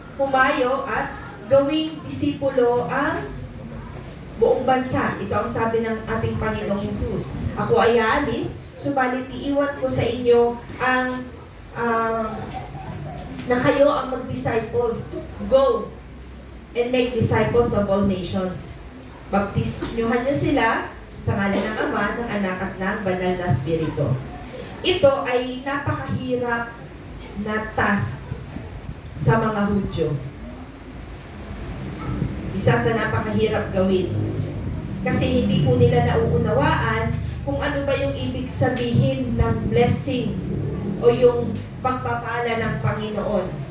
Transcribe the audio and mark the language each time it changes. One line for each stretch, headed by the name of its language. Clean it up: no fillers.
Filipino: Humayo at gawing disipulo ang buong bansa. Ito ang sabi ng ating Panginoong Jesus. Ako ay aalis, subalit iiwan ko sa inyo ang na kayo ang mag-disciples.
English: Go and make disciples of all nations.
Filipino: Baptismuhan niyo sila sa ngalan ng Ama, ng Anak at ng Banal na Espiritu. Ito ay napakahirap na task sa mga Hudyo. Isa sa napakahirap gawin. Kasi hindi po nila nauunawaan kung ano ba yung ibig sabihin ng blessing o yung pagpapala ng Panginoon.